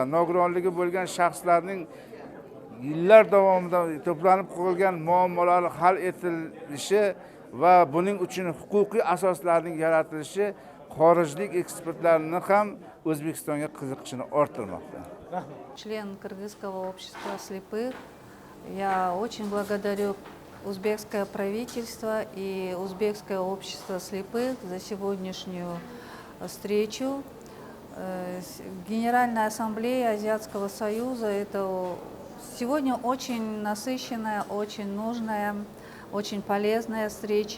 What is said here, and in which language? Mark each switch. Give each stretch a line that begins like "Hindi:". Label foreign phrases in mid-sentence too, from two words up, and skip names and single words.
Uzbek: Nogironligi bo'lgan shaxslarning yillar davomida to'planib qolgan muammolari hal etilishi va buning uchun huquqiy asoslarning yaratilishi xorijlik ekspertlarni ham O'zbekistonga qiziqishini orttirmoqda.
Russian: Член Кыргызского общества слепых, я очень благодарю узбекское правительство и узбекское общество слепых за сегодняшнюю встречу. Генеральная ассамблея Азиатского союза — это сегодня очень насыщенная, очень нужная, очень полезная встреча.